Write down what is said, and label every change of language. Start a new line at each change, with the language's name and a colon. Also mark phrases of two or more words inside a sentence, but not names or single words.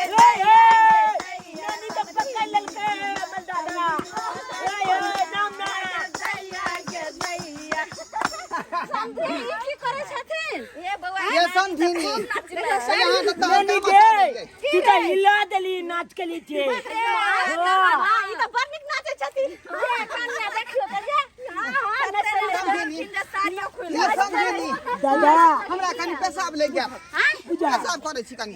Maithili: नानी तो पकड़ ललके दादा समधी की करे छथिन ए बौआ ये समझिनी यहाँ तो नानी के तू तो हिला देली नाच के लिए ई तो बड़ नीक नाचे छथिन कन्या देखियो त जे ये समझिनी दादा हमरा कनी पेशाब ले गया पेशाब करे छी कनी